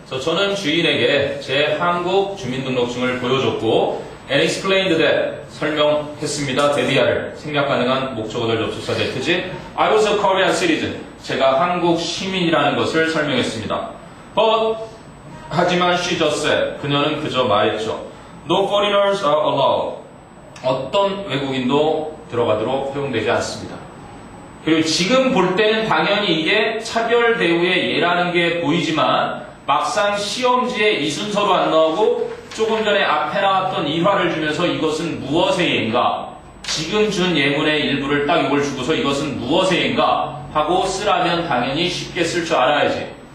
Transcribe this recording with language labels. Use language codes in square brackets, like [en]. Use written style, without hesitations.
[ko] 그래서 저는 주인에게 제 한국 주민등록증을 보여줬고 [en] and explained that [ko] 설명했습니다. 데디아를 생략 가능한 목적어들 접속사 대트지 [en] I was a Korean citizen. [ko] 제가 한국 시민이라는 것을 설명했습니다. But 하지만 [en] she just said [ko] 그녀는 그저 말했죠. [en] No foreigners are allowed. [ko] 어떤 외국인도 들어가도록 허용되지 않습니다. 그리고 지금 볼 때는 당연히 이게 차별 대우의 예라는 게 보이지만 막상 시험지에 이 순서로 안 나오고 조금 전에 앞에 나왔던 일화를 주면서 이것은 무엇의 예인가 지금 준 예문의 일부를 딱 이걸 주고서 이것은 무엇의 예인가 하고 쓰라면 당연히 쉽게 쓸 줄 알아야지.